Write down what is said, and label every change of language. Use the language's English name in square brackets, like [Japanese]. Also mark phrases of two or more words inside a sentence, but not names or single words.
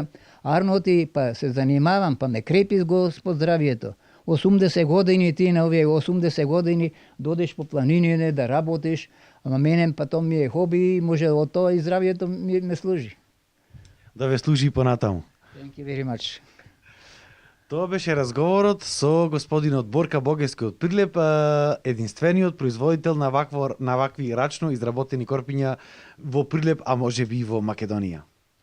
[Macedonian] Арноти, па се занимавам, па ме крепи Господ здравието. 80 години ти на овие 80 години додеш по планините да работиш, ама мене па тоа ми е хоби и може од тоа и здравието ми служи. Да ве служи понатаму. [English] Thank you very much. [Macedonian] Тоа беше разговорот со господинот Борка Богески од Прилеп, единствениот производител на вакви рачно изработени корпиња во Прилеп, а може би и во Македонија.